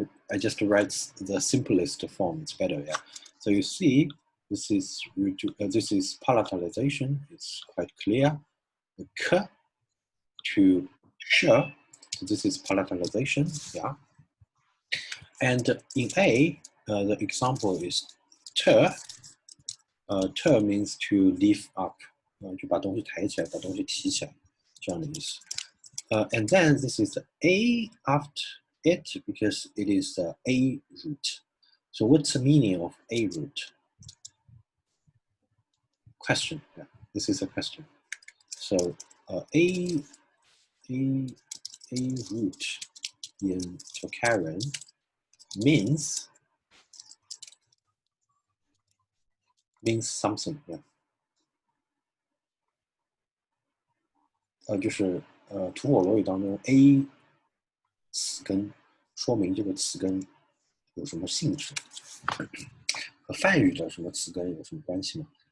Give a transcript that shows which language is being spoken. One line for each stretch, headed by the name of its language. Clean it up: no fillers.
English: I just read the simplest form. It's better, yeah. So you see, this is palatalization. It's quite clear. The k to sh. So this is palatalization, yeah. And in A, the example is ter. Ter means to lift up,
Chinese: 就把东西抬起来，把东西提起来，这样的意思。
English: And then this is the A after it because it is the A root. So what's the meaning of A root? Question. Yeah, this is a question. So A root in Tocharian means something. Yeah.
Chinese: 就是吐火罗语当中 A 词根说明这个词根有什么性质，和梵语的什么词根有什么关系吗？